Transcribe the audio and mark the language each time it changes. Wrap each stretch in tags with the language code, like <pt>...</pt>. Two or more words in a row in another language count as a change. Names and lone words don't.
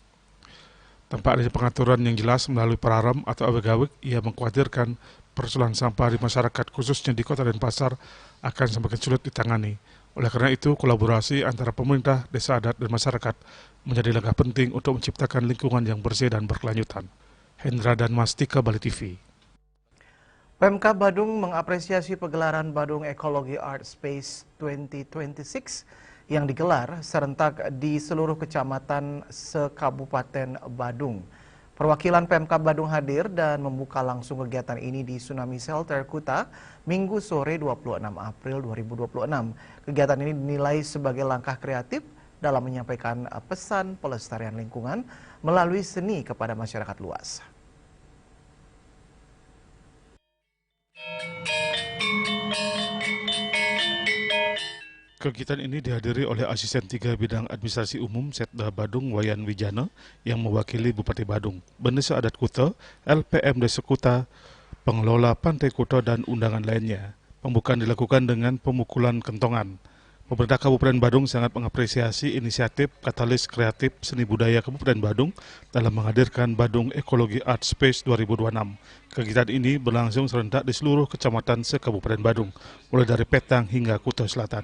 <id>Tanpa adanya pengaturan yang jelas melalui Praram atau aweg-aweg, ia mengkhawatirkan persoalan sampah di masyarakat khususnya di Kota Denpasar akan semakin sulit ditangani. Oleh karena itu, kolaborasi antara pemerintah, desa adat, dan masyarakat menjadi langkah penting untuk menciptakan lingkungan yang bersih dan berkelanjutan. Hendra dan Mastika, Bali TV. Pemkab Badung mengapresiasi pegelaran Badung Ecology Art Space 2026 yang digelar serentak di seluruh kecamatan se-Kabupaten Badung. Perwakilan Pemkab Badung hadir dan membuka langsung kegiatan ini di Tsunami Shelter Kuta Minggu sore 26 April 2026. Kegiatan ini dinilai sebagai langkah kreatif dalam menyampaikan pesan pelestarian lingkungan melalui seni kepada masyarakat luas. Kegiatan ini dihadiri oleh Asisten 3 Bidang Administrasi Umum Setda Badung Wayan Wijana yang mewakili Bupati Badung, Bendesa Adat Kuta, LPM Desa Kuta, pengelola Pantai Kuta dan undangan lainnya. Pembukaan dilakukan dengan pemukulan kentongan. Pemerintah Kabupaten Badung sangat mengapresiasi inisiatif Katalis Kreatif Seni Budaya Kabupaten Badung dalam menghadirkan Badung Ecology Art Space 2026. Kegiatan ini berlangsung serentak di seluruh kecamatan se-Kabupaten Badung, mulai dari Petang hingga Kuta Selatan.</id>